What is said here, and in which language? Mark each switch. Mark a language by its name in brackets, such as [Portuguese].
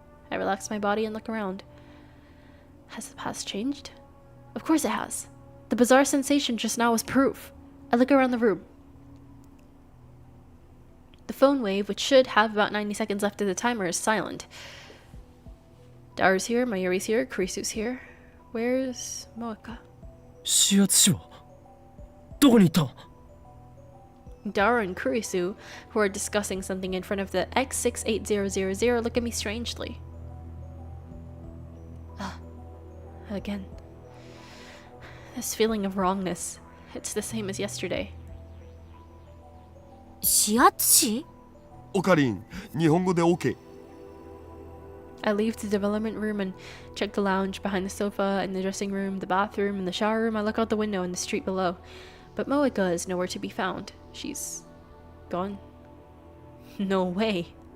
[English] I relax my body and look around. Has the past changed? Of course it has. The bizarre sensation just now was proof. I look around the room. The phone wave, which should have about 90 seconds left of the timer, is silent. Daru's here, Mayuri's here, Kurisu's here. Where's Moeka? [Japanese] 指圧師はどこに行った？ [English] Daru and Kurisu, who are discussing something in front of the X68000, look at me strangely. Again. This feeling of wrongness. It's the same as yesterday. [Japanese] 指圧師？オカリン、日本語で OK。 [English] I leave the development room and check the lounge behind the sofa, in the dressing room, the bathroom, and the shower room. I look out the window in the street below. But Moeka is nowhere to be found. She's gone. No way.